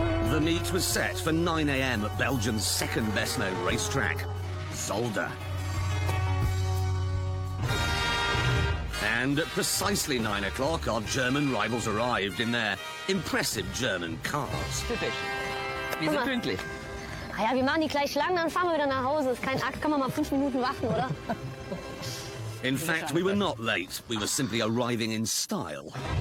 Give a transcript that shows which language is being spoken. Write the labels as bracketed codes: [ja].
[en] The meet was set for 9 a.m. at Belgium's second best-known racetrack, Zolder. And at precisely 9 o'clock, our German rivals arrived in their impressive German cars. [de] Typisch. Wir sind pünktlich. Ah ja, wir machen die gleich lang, dann fahren wir wieder nach Hause. Ist kein Akt, kann man mal 5 Minuten warten, oder? [en] In fact, we were not late. We were simply arriving in style.